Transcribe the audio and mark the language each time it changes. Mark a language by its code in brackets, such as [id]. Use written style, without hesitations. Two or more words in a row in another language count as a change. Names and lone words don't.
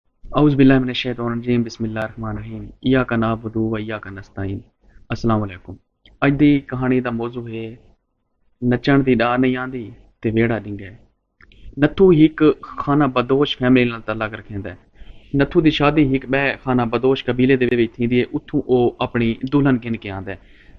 [ar] أعوذ بالله بسم الله الرحمن الرحيم إياك نعبد وإياك نستعين. السلام عليكم. [skr] اج دی کہانی دا موضوع ہے نچݨ دی ڈاہ نہیں آندی تے ویڑھا ڈنگے. نتھو ہک خانہ بدوش فیملی نال تعلق رکھیندا ہے. نتھو دی شادی ہک بئے خانہ بدوش قبیلے دے وچ تھیندی ہے۔ اوتھوں او اپنی دلہن گھن کے آندا ہے.